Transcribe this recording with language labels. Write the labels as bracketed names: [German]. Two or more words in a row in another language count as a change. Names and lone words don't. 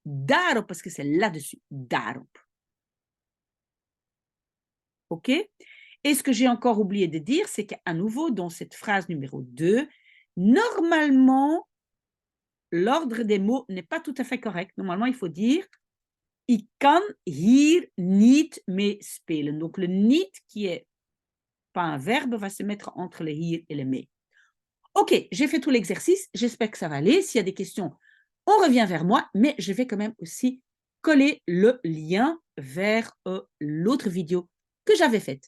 [French] Daarop, parce que c'est là-dessus. Daarop. OK? Et ce que j'ai encore oublié de dire, c'est qu'à nouveau, dans cette phrase numéro 2, normalement, l'ordre des mots n'est pas tout à fait correct. Normalement, il faut dire [Dutch] ik kan hier niet mee spelen. [French] Donc, le niet qui est pas un verbe va se mettre entre le hier et le mee. OK, j'ai fait tout l'exercice. J'espère que ça va aller. S'il y a des questions, on revient vers moi, mais je vais quand même aussi coller le lien vers l'autre vidéo que j'avais faite.